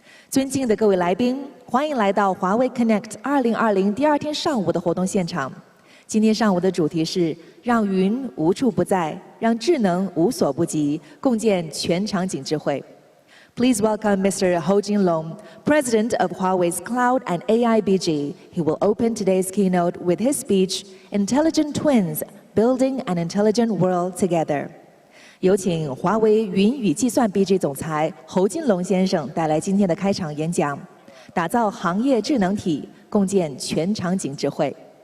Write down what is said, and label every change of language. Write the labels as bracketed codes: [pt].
[zh] 尊敬的各位来宾，欢迎来到华为 Connect 2020第二天上午的活动现场。今天上午的主题是让云无处不在，让智能无所不及，共建全场景智慧。 [en] Please welcome Mr. Ho Jinlong, President of Huawei's Cloud and AI BG. He will open today's keynote with his speech, Intelligent Twins, Building an Intelligent World Together. [zh] 有请华为云与计算 BG 总裁侯金龙先生带来今天的开场演讲，打造行业智能体，共建全场景智慧。